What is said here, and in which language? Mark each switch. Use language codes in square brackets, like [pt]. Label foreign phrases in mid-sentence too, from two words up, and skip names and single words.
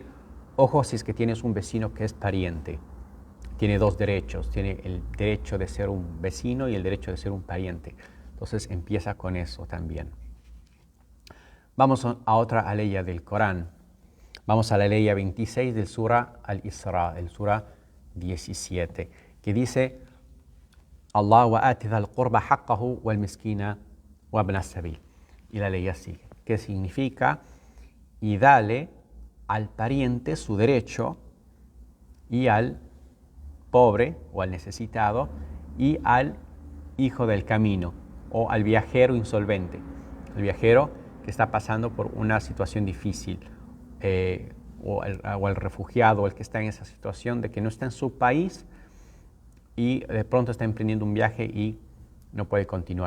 [es] Ojo, si es que tienes un vecino que es pariente, tiene dos derechos, tiene el derecho de ser un vecino y el derecho de ser un pariente. Entonces empieza con eso también. Vamos a otra aleya del Corán. Vamos a la aleya 26 del Sura Al-Isra, el Sura 17, que dice: [ar] الله وآت ذا القربى حقه والمسكين وابن السبيل. [es] Y la ley sigue. ¿Qué significa? Y dale al pariente su derecho, y al pobre o al necesitado, y al hijo del camino o al viajero insolvente, el viajero que está pasando por una situación difícil, o al refugiado, el que está en esa situación de que no está en su país y de pronto está emprendiendo un viaje y no puede continuar.